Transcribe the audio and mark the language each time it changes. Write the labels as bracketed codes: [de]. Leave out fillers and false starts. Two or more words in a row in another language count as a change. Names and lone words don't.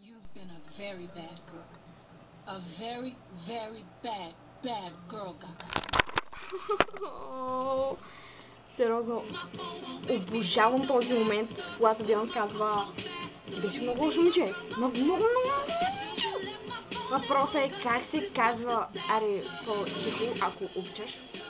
[en] been a very bad girl. A very, very bad, bad girl, Gaga. [bg] Сериозно, обожавам този момент, когато Бейонс казва: ти беше много лошо момче. Много момче. Въпросът е как се казва, аре, по-тихо, ако обичаш.